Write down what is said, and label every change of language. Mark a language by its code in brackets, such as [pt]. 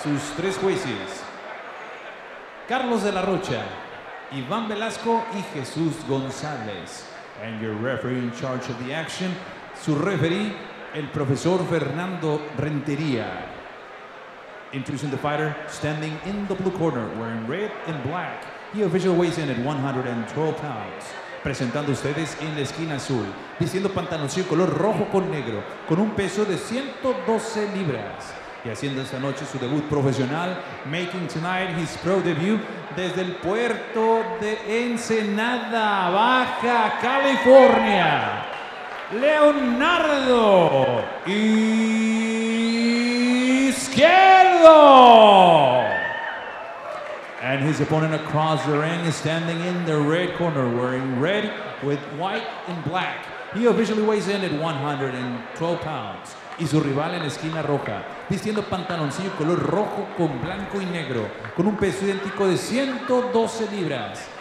[es] Sus 3 jueces: Carlos de la Rocha, Iván Velasco y Jesús González. [en] And your referee in charge of the action, [es] su referee, el profesor Fernando Rentería. [en] Introducing the fighter, standing in the blue corner, wearing red and black. He official weighs in at 112 pounds. [es] Presentando ustedes en la esquina azul, vistiendo pantaloncillo color rojo con negro, con un peso de 112 libras. Y haciendo esta noche su debut profesional, [en] making tonight his pro debut [es] desde el puerto de Ensenada, Baja California, Leonardo Izquierdo. [en] And his opponent across the ring is standing in the red corner, wearing red with white and black. He officially weighs in at 112 pounds. [es] Y su rival en la esquina roja, vistiendo pantaloncillo color rojo con blanco y negro, con un peso idéntico de 112 libras.